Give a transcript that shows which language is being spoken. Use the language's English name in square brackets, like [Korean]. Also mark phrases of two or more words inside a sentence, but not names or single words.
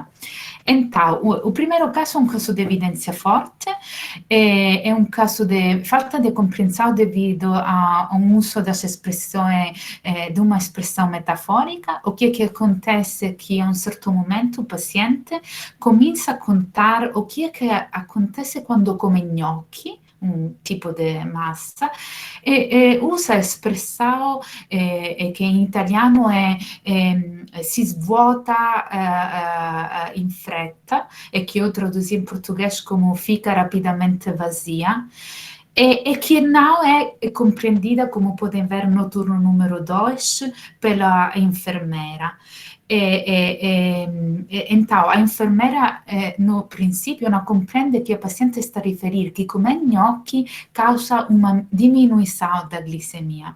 [Portuguese] Então, o primeiro caso é um caso de evidência forte, é um caso de falta de compreensão devido a um uso das expressões, de uma expressão metafórica. O que acontece é que, a um certo momento, o paciente começa a contar o que acontece quando come gnocchi, um tipo de massa, e usa a expressão que em italiano [Italian] si svuota in fretta, [Portuguese] e que eu traduzi em português como fica rapidamente vazia, e que não é compreendida, como podem ver no turno número 2, pela enfermeira. Então, a enfermeira, no princípio, não compreende que o paciente está a referir que comer gnocchi causa uma diminuição da glicemia.